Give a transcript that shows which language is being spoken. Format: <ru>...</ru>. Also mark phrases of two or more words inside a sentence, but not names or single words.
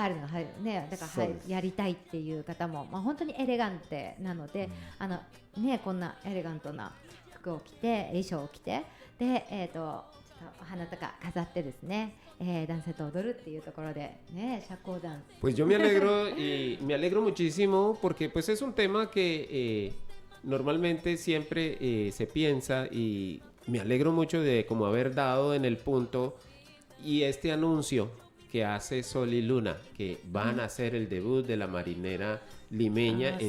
<ja>入るのが入るね、だからそうですやりたいっていう方も本当にエレガンテなので、こんなエレガントな服を着て衣装を着てでちょっとお花とか飾ってですね。男性と踊るっていうところでね、社交ダンス。</ja> <es>Pues yo me alegro y me alegro muchísimo porque pues es un tema que normalmente siempre se piensa y me alegro mucho de como haber dado en el punto y este anuncio que hace Sol y Luna que van a hacer el debut de la marinera limeña en</es>